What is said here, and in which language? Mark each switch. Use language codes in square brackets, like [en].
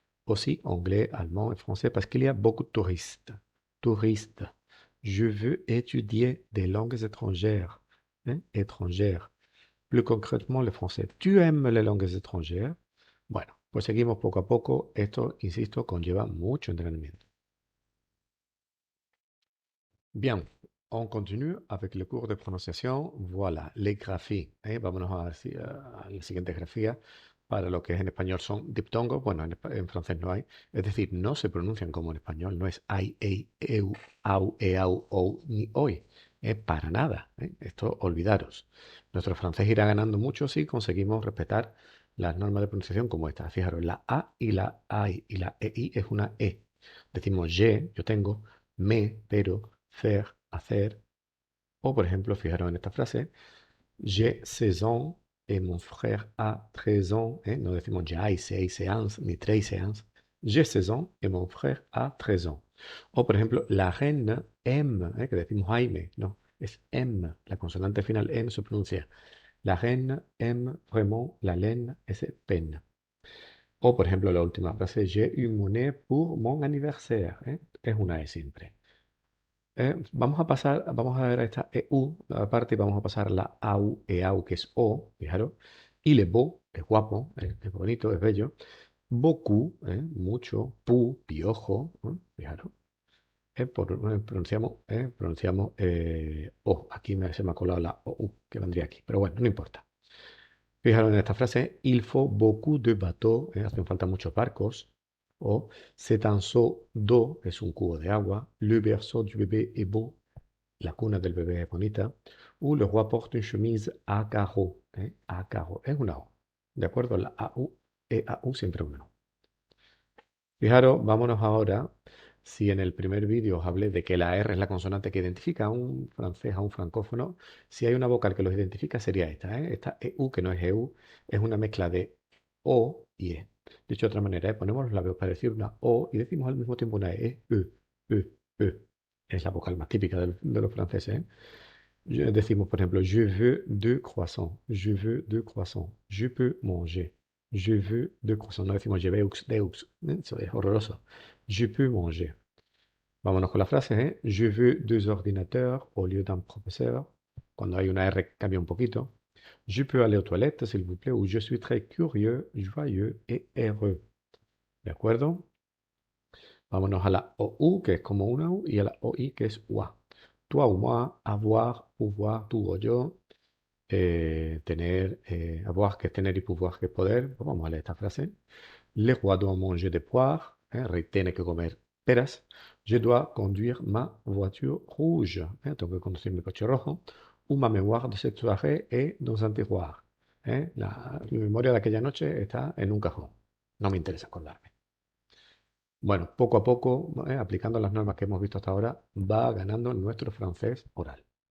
[fr] Aussi anglais, allemand et français parce qu'il y a beaucoup de touristes. Touristes. Je veux étudier des langues étrangères. Étrangères. Plus concrètement, le français. Tu aimes les langues étrangères? [es] Bueno, pues seguimos poco a poco. Esto, insisto, conlleva mucho entrenamiento. [fr] Bien, on continue avec le cours de pronunciación. Voilà, les graphies. [es] Vámonos a la siguiente grafía. Para lo que es en español son diptongos. Bueno, en francés no hay. Es decir, no se pronuncian como en español. No es ai, ei, eu, au, eau, ou, ni oi. Para nada. Esto olvidaros. Nuestro francés irá ganando mucho si conseguimos respetar las normas de pronunciación como esta. Fijaros, la A y la AI y la EI es una E. Decimos yo tengo, me, pero, faire, hacer. O, por ejemplo, fijaros en esta frase, [fr] j'ai 16 ans, et mon frère a 13 ans. [es] No decimos ya hay 6 séances ni 3 séances. [fr] J'ai 16 ans et mon frère a 13 ans. [es] O, por ejemplo, [fr] la reine aime, [es] que decimos Jaime, no, es M. La consonante final M se pronuncia. [fr] La reine aime vraiment la laine et ses peines. [es] O, por ejemplo, la última frase, [fr] j'ai eu monnaie pour mon anniversaire. [es] Es una E siempre. Vamos a ver esta EU, la parte, y vamos a pasar la AU, EAU, que es O, fijaros. Y le beau, es guapo, es bonito, es bello. Beaucoup, mucho. Pu, piojo, fijaros. Pronunciamos O. Aquí se me ha colado la OU, que vendría aquí. Pero bueno, no importa. Fijaros en esta frase, [fr] il faut beaucoup de bateaux, [es] hacen falta muchos barcos. O [fr] c'est un seau d'eau, [es] es un cubo de agua. [fr] Le berceau du bébé est beau, [es] la cuna del bebé es bonita. [fr] O le roi porte une chemise à carreaux, à carreaux, [es] es una O. ¿De acuerdo? La AU, EAU siempre una O. Fijaros, vámonos ahora. Si en el primer vídeo os hablé de que la R es la consonante que identifica a un francés, a un francófono, si hay una vocal que los identifica sería esta, ¿eh? Esta EU, que no es EU, es una mezcla de O y E. Dicho de otra manera, ponemos los labios para decir una O y decimos al mismo tiempo una E. E. Es la vocal más típica de los franceses, ¿eh? Decimos, por ejemplo, [fr] je veux deux croissants. Je veux deux croissants. Je peux manger. Je veux deux croissants. [es] No decimos [fr] je veux deux. [es] Eso es horroroso. [fr] Je peux manger. [es] Vámonos con las frases, ¿eh? [fr] Je veux deux ordinateurs au lieu d'un professeur. [es] Cuando hay una R cambia un poquito. [fr] Je peux aller aux toilettes, s'il vous plaît. Ou je suis très curieux, joyeux et heureux. [es] ¿De acuerdo? Vámonos a la OU, que es como una U, y a la OI, que es UA. [fr] Toi ou moi, avoir, pouvoir, [es] tú o yo, tener, avoir, que es tener y pouvoir, que es poder. Pues vamos a leer esta frase. [fr] Le roi doit manger des poires. [es] Rey tiene que comer peras. [fr] Je dois conduire ma voiture rouge. [es] Tengo que conducir mi coche rojo. [fr] Ou ma mémoire de cette soirée est dans un tiroir. [es] Mi memoria de aquella noche está en un cajón. No me interesa acordarme. Bueno, poco a poco, aplicando las normas que hemos visto hasta ahora, va ganando nuestro francés oral.